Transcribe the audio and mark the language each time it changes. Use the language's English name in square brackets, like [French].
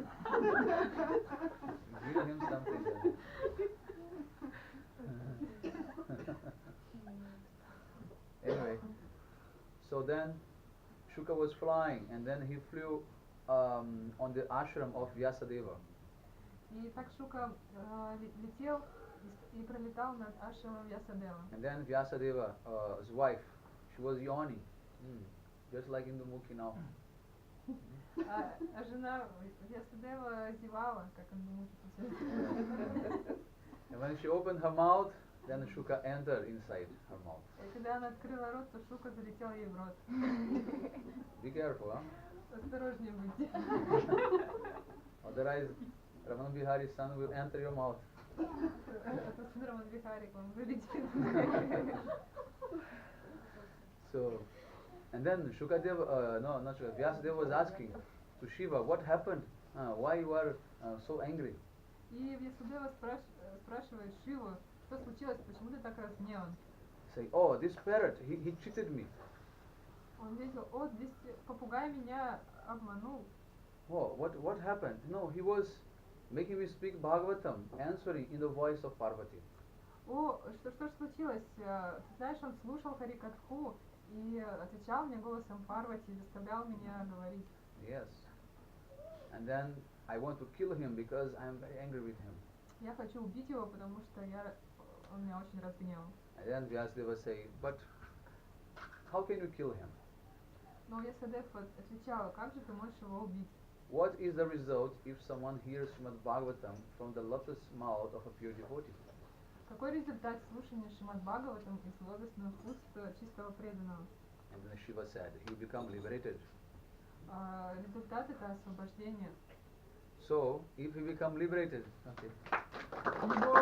[English] Give him something then. Anyway, so then Shuka was flying and then he flew on the ashram of Vyasadeva. [Russian] И так Шука летел и пролетал над ашрамом Вьясадева. [English] And then Vyasadeva, his wife, she was yawning, just like in the Mukhi now. [Russian] А жена Вьясадева зевала, как он думал. [English] And when she opened her mouth, then Shuka entered inside her mouth. [Russian] И когда она открыла рот, то Шука залетела ей в рот. [English] Be careful, huh? [Russian] Осторожнее будьте. [English] Otherwise, Ramana Bihari's son will enter your mouth. [Russian] А то сын Рамадвихари к вам залетит. [English] So, and then Shukadeva, no, not Shukadeva, Vyasadeva was asking to Shiva, what happened? Why you are so angry? [Russian] И Вьясадева спрашивает Шиву, что случилось, почему ты так разгневан? [English] Say, oh, this parrot, he cheated me. [Russian] Он ответил, о, здесь попугай меня обманул. [English] Oh, what happened? No, he was making me speak Bhagavatam, answering in the voice of Parvati. [Russian] О, что ж случилось? Ты знаешь, он слушал Харикатху и отвечал мне голосом Парвати, заставлял меня говорить. [English] Yes. And then I want to kill him because I am very angry with him. [Russian] Я хочу убить его, потому что он меня очень разгневал. [English] And then Vyasadeva say, but how can you kill him? [Russian] Но Вьясадев отвечал, как же ты можешь его убить? [English] What is the result if someone hears Srimad Bhagavatam from the lotus mouth of a pure devotee? [Russian] Какой результат слушания Шримад Бхагаватам из лотосных уст чистого преданного? [English] And then Shiva said, he will become liberated. [Russian] Результат это освобождение. [English] So, if he become liberated, okay.